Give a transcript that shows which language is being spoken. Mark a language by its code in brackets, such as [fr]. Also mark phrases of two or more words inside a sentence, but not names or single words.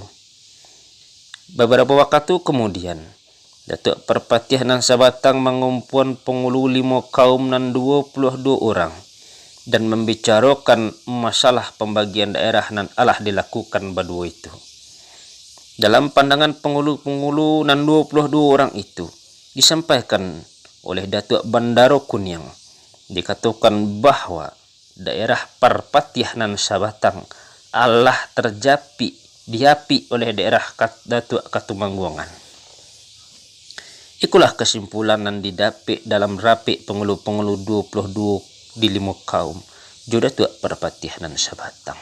[id] Beberapa waktu kemudian, Datuk Perpatihan Sabatang mengumpulkan pengulu 5 kaum dan 22 orang dan membicarakan masalah pembagian daerah [min] nan alah [id] dilakukan berdua itu. Dalam pandangan pengulu-pengulu dan 22 orang itu disampaikan oleh Datuk Bandaro Kuniang, dikatakan bahwa daerah Perpatihan Sabatang alah diapi oleh daerah Datuk Ketumanggungan. Ikulah kesimpulan yang didapat dalam rapi pengulu-pengulu 22 di 5 kaum jo Datuk Perpatihan Sabatang.